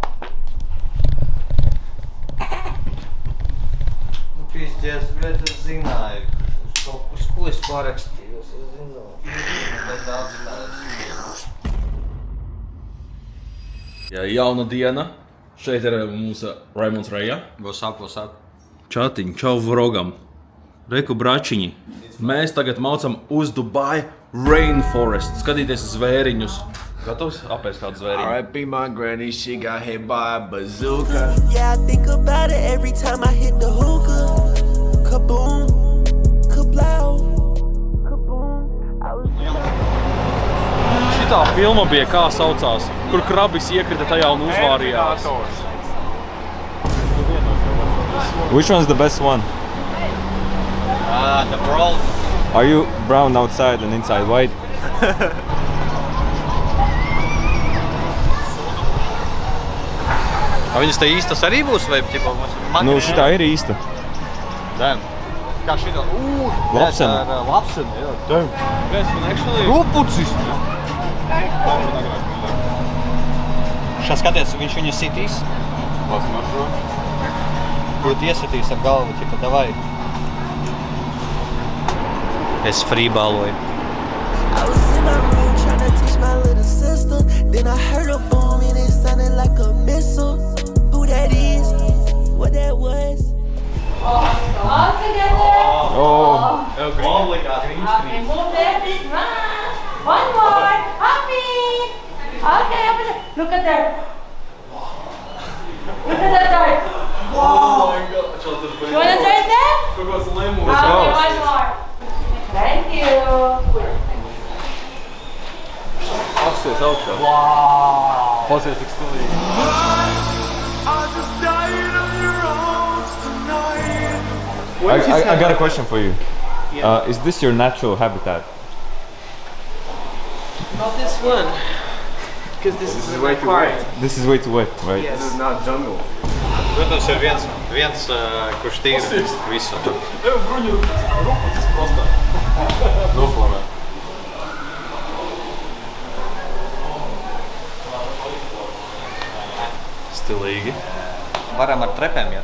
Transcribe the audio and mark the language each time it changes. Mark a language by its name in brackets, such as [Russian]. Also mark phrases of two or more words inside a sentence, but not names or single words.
[Latvian] Nu, pīsties, bļēt, es zināju. Uz ko es parakstījos, es zināju. Bet atzinājos. Jā, jauna diena. Šeit ir mūsu Raimonds Reja. [English] What's up? [Latvian] Čatiņ, čau vrogam. Reku bračiņi. Mēs tagad maucam uz Dubai Rainforest. Skatīties zvēriņus. Gatavs? Apēst kādu zvēriņu. [English] R.I.P. my granny, she got hit by a bazooka. Yeah, I think about it every time I hit the hookah. Kaboom, kablow, kaboom. [Latvian] Šitā filma bija kā saucās, kur krabis iekrita tajā un uzvārījās. [English] Which one's the best one? The world. Are you brown outside and inside white? [Latvian] Viņas te īstas arī būs, vai ķipa mums? Nu, šitā ir īsta. Damn. Kā šitā? Lapsena. Lapsena, jā. [English] Damn. [Latvian] Rupucis! Šā skaties, viņš viņu sitīs. Būtu iesitīs ar galvu, ķipa, davai. Es freeballoju. [English] I was in my room trying to teach my little sister. Then I heard a boom and it sounded like a missile. Who that is? What that was? All together. Oh. [Latvian] Obligāti green [English] Okay, move there, please. One more. Happy. Okay, up there. Look at there. Look at that side. Oh my god. You wanna try it there? [Latvian] Kaut kāds lemurs. [English] Okay, one more. Thank you. [Latvian] Pasties augšā. Wow. Pasties tik stilīgi. [English] I got a question for you. Is this your natural habitat? Not this one. Because this is way too wet. This is way too wet, right? Yes. This is not jungle. [Latvian] Protams, ir viens kurš tīra visu. Tev bruņu rupucis prostā. Noflamē. Stilīgi. Varam ar trepēm iet.